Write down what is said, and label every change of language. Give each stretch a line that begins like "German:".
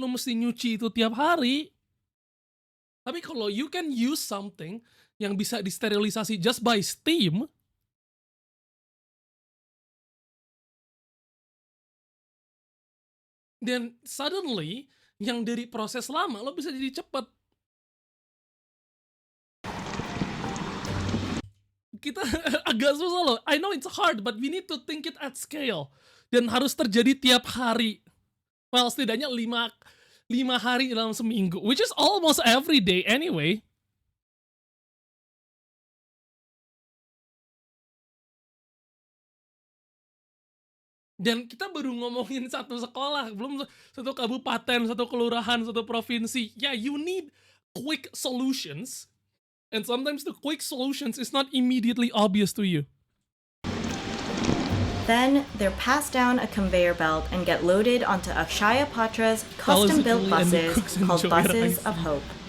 Indonesian: Lo mesti nyuci itu tiap hari. Tapi kalau
English: you can use something
Indonesian: yang bisa disterilisasi
English: just by steam,
Indonesian: dan suddenly yang dari proses lama lo bisa jadi cepet. Kita agak susah loh.
English: I know it's hard, but we need to think it at scale.
Indonesian: Dan harus terjadi tiap hari. Well, setidaknya 5 hari dalam seminggu,
English: which is almost every day anyway.
Indonesian: Dan kita baru ngomongin satu sekolah, belum satu kabupaten, satu kelurahan, satu provinsi.
English: Yeah, you need quick solutions. And sometimes the quick solutions is not immediately obvious to you. Then they're passed down a conveyor belt and get loaded onto Akshaya Patra's custom-built buses called Buses of Hope.